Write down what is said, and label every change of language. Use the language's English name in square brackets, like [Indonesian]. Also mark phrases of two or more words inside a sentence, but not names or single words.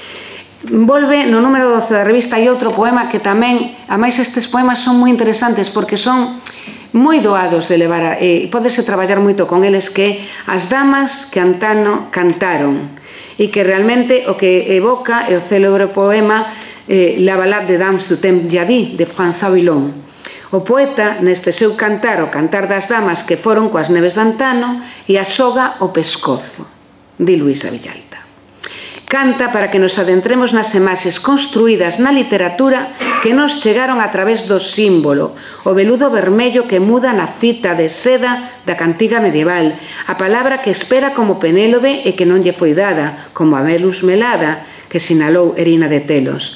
[Galician] Volve no número 12 da revista hai outro poema que tamén, ademais estes poemas son moi interesantes porque son moi doados de levar, e pódese traballar moito con eles, que as damas que antano cantaron, e que realmente o que evoca é o célebre poema La Ballade de Dames du Temps Jadis, de François Villon. O poeta, neste seu cantar, o cantar das damas que foron coas neves de antano, e a soga o pescozo, di Luisa Villalta. Canta para que nos adentremos nas imaxes construídas na literatura que nos chegaron a través do símbolo, o veludo vermello que muda na fita de seda da cantiga medieval, a palabra que espera como Penélope e que non lle foi dada, como a Venus melada, que sinalou Erina de Telos.